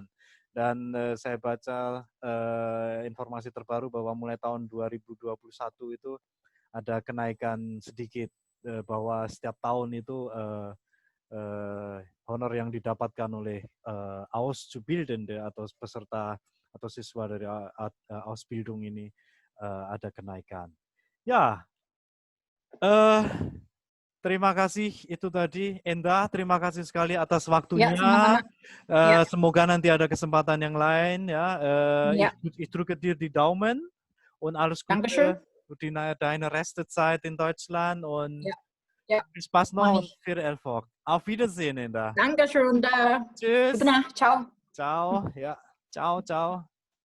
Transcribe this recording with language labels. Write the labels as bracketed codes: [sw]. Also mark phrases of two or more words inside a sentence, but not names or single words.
[id] Dan saya baca informasi terbaru bahwa mulai tahun 2021 itu ada kenaikan sedikit bahwa setiap tahun itu honor yang didapatkan oleh Auszubildende atau peserta atau siswa dari Ausbildung ini ada kenaikan. Ya, terima kasih itu tadi, Enda. Terima kasih sekali atas waktunya. Ya, sama-sama. Ya. Semoga nanti ada kesempatan yang lain. Ya, [de] Ja. ich drücke dir die Daumen und alles Dankeschön. Gute für deine Restzeit in Deutschland und Ja. Ja. viel Spaß Mach noch und ich. viel Erfolg. Auf Wiedersehen, Enda. Dankeschön. Tschüss. Gute Nacht. Ciao. Ciao. Ja. Ciao, ciao.